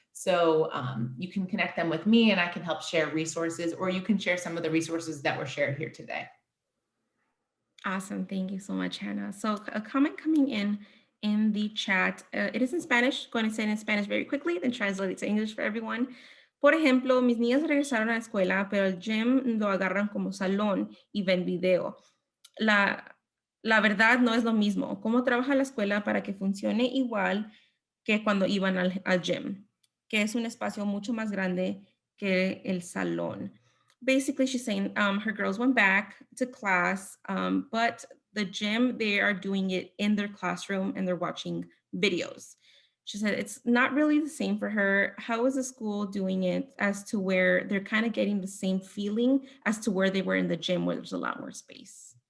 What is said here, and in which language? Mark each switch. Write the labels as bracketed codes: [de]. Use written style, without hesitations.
[en] So you can connect them with me and I can help share resources, or you can share some of the resources that were shared here today. Awesome. Thank you so much, Hannah. So a comment coming in the chat. It is in Spanish. Going to say it in Spanish very quickly, then translate it to English for everyone. [es] Por ejemplo, mis niñas regresaron a la escuela, pero el gym lo agarran como salón y ven video. La verdad no es lo mismo. ¿Cómo trabaja la escuela para que funcione igual que cuando iban al gym? Que es un espacio mucho más grande que el salón. [en] Basically, she's saying her girls went back to class, but the gym, they are doing it in their classroom and they're watching videos. She said it's not really the same for her. How is the school doing it as to where they're kind of getting the same feeling as to where they were in the gym where there's a lot more space?